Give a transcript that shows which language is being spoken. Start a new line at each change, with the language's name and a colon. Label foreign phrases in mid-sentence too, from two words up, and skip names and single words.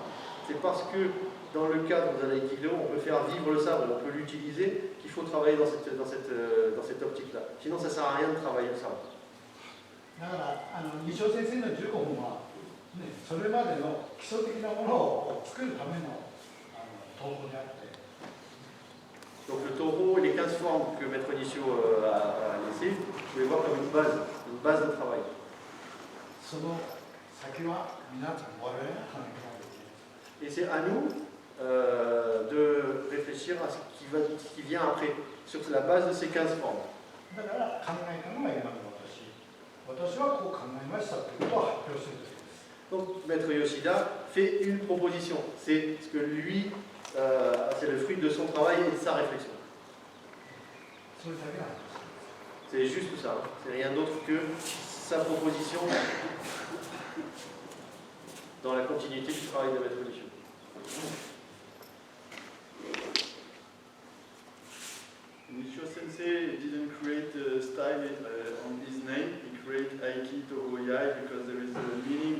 French: C'est parce que dans le cadre de l'aïkido, on peut faire vivre le sabre, on peut l'utiliser, qu'il faut travailler dans cette optique-là. Sinon, ça ne sert à rien de travailler le sabre.
Japanese: だから二章先生の15本は、ね、それまでの基礎的なものを作るための東宝であって。
French: Donc le taureau, les 15 formes que Maître Nishio a laissées, vous pouvez voir comme une base de travail.
Japanese: その先は皆さん我々が考えている。
French: Et c'est à nous de réfléchir à ce qui vient après, sur la base de ces 15 formes.
Japanese: だから考えたのが今の私。私はこう考えましたということを発表するときです。
French: Donc Maître Yoshida fait une proposition. C'est ce que lui, c'est le fruit de son travail et de sa réflexion.
Japanese: それだけなんです。
French: C'est juste ça. Hein. C'est rien d'autre que sa proposition dans la continuité du travail de Maître Nishio.
English: Nishio Sensei didn't create a style on his name. He created Aiki Toho Yai because there is a need